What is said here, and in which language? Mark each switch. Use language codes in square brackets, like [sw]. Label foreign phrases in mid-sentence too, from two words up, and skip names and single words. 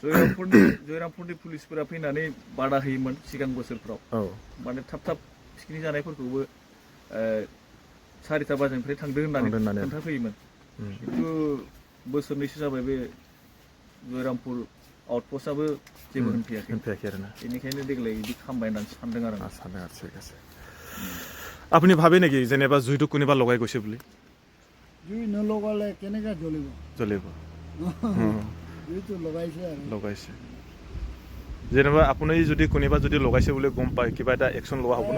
[brx] जयरामपुरनि पुलिसफोरा फैनानै बादा होयोमोन सिगां बोसोरफ्राव माने थाब थाब पिकनिक जानायफोरखौबो 4ता बाजिनिफ्राय थांदों होननानै खोन्थाफैयोमोन खिन्थु बोसोरनैसो जाबाय बे जयरामपुर आउटपस्टआबो जेबो होनफैयाखै आरोना बेनिखायनो देग्लाय बिदि खामबाय होननानै सानदों आरो [as] ঠিক আছে আপুনি ভাবে নেকি যেনিবা জুইটো কোনোবা লগাই গৈছে বুলি জুই নলগালে কেনেকৈ জ্বলিব জুইটো লগাইছে যেনিবা আপুনি যদি কোনোবা যদি লগাইছে বুলি গম পায় কিবা এটা একশ্যন লোৱা হ'ব না